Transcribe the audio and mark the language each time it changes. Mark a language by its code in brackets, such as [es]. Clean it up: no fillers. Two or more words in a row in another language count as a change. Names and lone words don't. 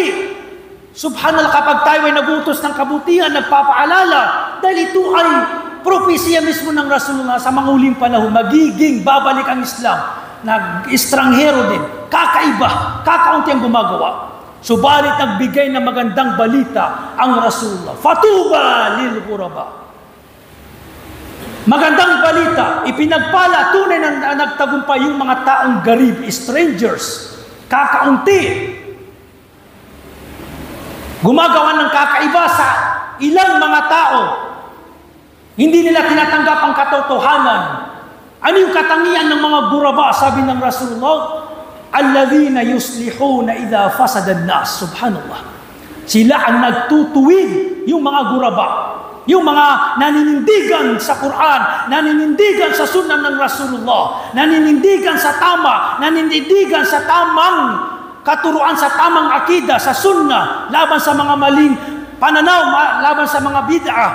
[tl] Subhanallah, kapag tayo ay nagutos ng kabutihan, nagpapaalala, dahil ito ay propesya mismo ng Rasulullah sa mga huling panahon, magiging babalik ang Islam, nag-estranghero din, kakaiba, kakaunti ang gumagawa. Subalit nagbigay ng magandang balita ang Rasulullah. [ar] فطوبى للغرباء. [tl] Magandang balita, ipinagpala, tunay na nagtagumpay yung mga taong garib, strangers, kakaunti. Gumagawa ng kakaiba sa ilang mga tao. Hindi nila tinatanggap ang katotohanan. Ano yung katangian ng mga guraba? Sabi ng [ar] Rasulullah, الذين يصلحون إذا فسد الناس. سبحان الله. [tl] Sila ang nagtutuwid, yung mga guraba. Yung mga naninindigan sa Quran, naninindigan sa sunnah ng Rasulullah, naninindigan sa tama, naninindigan sa tamang katuruan, sa tamang akida, sa sunnah, laban sa mga maling pananaw, laban sa mga bid'ah.